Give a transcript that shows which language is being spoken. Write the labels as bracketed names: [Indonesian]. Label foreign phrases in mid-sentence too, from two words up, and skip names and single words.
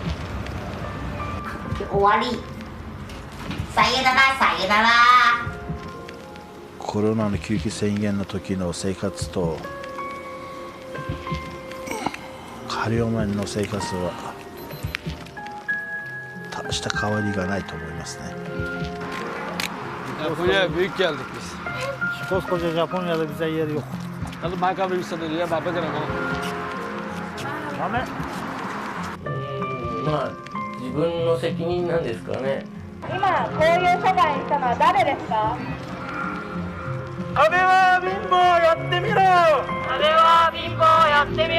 [Japanese] 終わり。さよならさよなら。コロナの緊急宣言の時の生活と仮放免の生活は大した変わりがないと思いますね。 [Turkish] Buraya büyük geldik biz. Koskoca Japonya'da bize yer yok. Nasıl Michael Wilson'ı diye baba gene o. [Japanese] まあ自分の責任なんですかね。今こういう社会にしたのは誰ですか。安倍は貧乏やってみろ。安倍は貧乏やってみろ。